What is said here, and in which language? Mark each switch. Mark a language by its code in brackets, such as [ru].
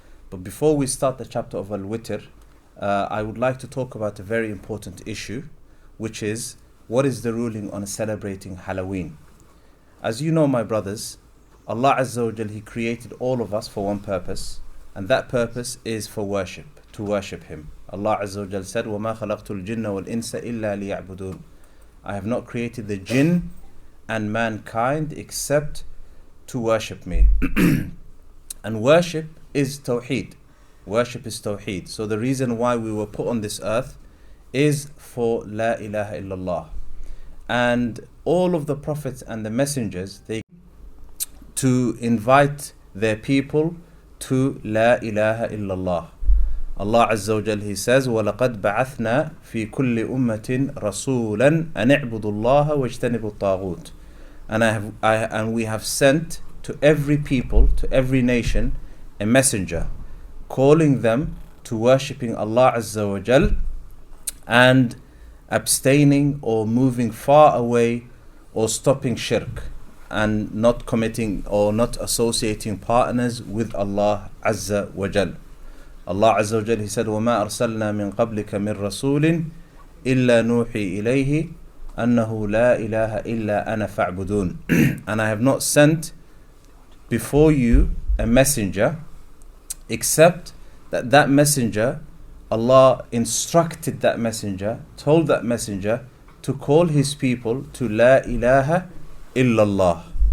[en] But before we start the chapter of Al-Witr, I would like to talk about a very important issue, which is, what is the ruling on celebrating Halloween? As you know, my brothers, Allah Azza wa Jal, He created all of us for one purpose, and that purpose is for worship, to worship Him. [ar] Allah Azza wa Jal said, وَمَا خَلَقْتُ الْجِنَّ وَالْإِنسَ إِلَّا لِيَعْبُدُونَ. [en] I have not created the jinn and mankind except to worship me. And worship is Tawheed. Worship is Tawheed. So the reason why we were put on this earth is for La ilaha illallah. And all of the prophets and the messengers, they to invite their people to La ilaha illallah. [ar] Allah Azza wa Jal, He says, وَلَقَدْ بَعَثْنَا فِي كُلِّ أُمَّةٍ رَسُولًا أَنِ اعْبُدُوا اللَّهَ وَاجْتَنِبُوا الطَّاغُوتَ. [en] And we have sent to every people, to every nation, a messenger, calling them to worshipping Allah Azza wa Jal and abstaining or moving far away or stopping shirk and not committing or not associating partners with Allah Azza wa Jal. [ar] Allah Azza wa Jal, He said, وَمَا أَرْسَلْنَا مِن قَبْلِكَ مِن رَسُولٍ إِلَّا نُوحِي إِلَيْهِ أَنَّهُ لَا إِلَهَ إِلَّا أَنَا فَاعْبُدُونَ. [en] And I have not sent before you a messenger, except that messenger, Allah instructed that messenger, told that messenger to call his people to La ilaha illallah.